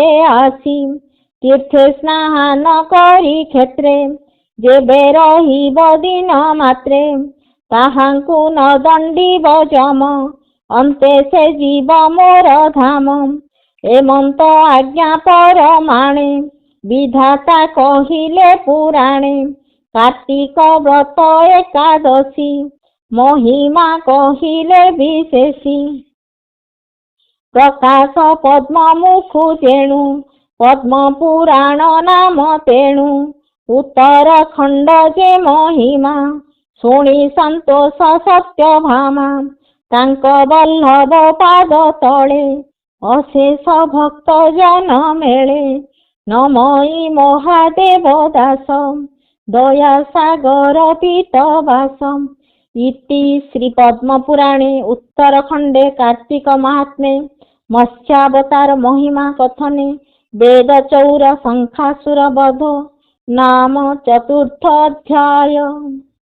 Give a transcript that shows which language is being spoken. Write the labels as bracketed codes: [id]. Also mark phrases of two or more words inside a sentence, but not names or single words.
[or] ଆସି ତୀର୍ଥେ ସ୍ନାନ କରି କ୍ଷେତ୍ରେ ଯେବେ ରହିବ ଦିନ ମାତ୍ରେ ତାହାଙ୍କୁ ନ ଦଣ୍ଡିବ ଯମ ଅନ୍ତେ ସେ ଯିବ ମୋର ଧାମ ଏମନ୍ତ ଆଜ୍ଞା ପରମାଣେ ବିଧାତା କହିଲେ ପୁରାଣେ କାର୍ତ୍ତିକ ବ୍ରତ ଏକାଦଶୀ ମହିମା କହିଲେ ବିଶେଷୀ ପ୍ରକାଶ ପଦ୍ମ ମୁଖୁ ତେଣୁ ପଦ୍ମ ପୁରାଣ ନାମ ତେଣୁ ଉତ୍ତରାଖଣ୍ଡ ଯେ ମହିମା ଶୁଣୀ ସନ୍ତୋଷ ସତ୍ୟ ଭାମା ତାଙ୍କ ବଲ୍ଲଭ ପାଦ ତଳେ ଅଶେଷ ଭକ୍ତ ଜନ ମେଳେ ନମଇ ମହାଦେବ ଦାସ ଦୟା ସାଗର ପୀତବାସ [sa] इति श्री पद्म पुराणे उत्तरखंडे कार्तिक महात्म्ये मत्स्यावतार महिमा कथने वेद चौर शंखासुर वध नाम चतुर्थ अध्याय।